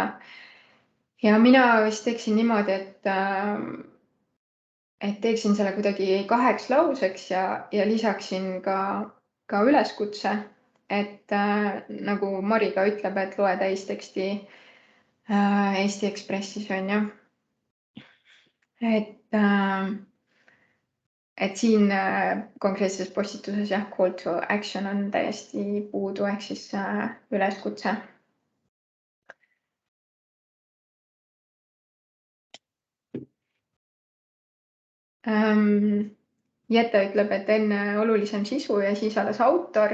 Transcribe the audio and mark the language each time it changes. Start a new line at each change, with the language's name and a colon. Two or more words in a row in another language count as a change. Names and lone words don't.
Estonian: Ja mina vist teeksin niimoodi, et teeksin selle kuidagi 2 lauseks ja lisaksin ka üleskutse, et nagu Mari ka ütleb, et loe täisteksti Eesti Ekspressis on ju. Et siin konkreetses postituses jah,
English: call to action
Estonian: on täiesti puudu ehk siis üleskutse. Jette ütleb, et enne olulisem sisu ja siis alles autor.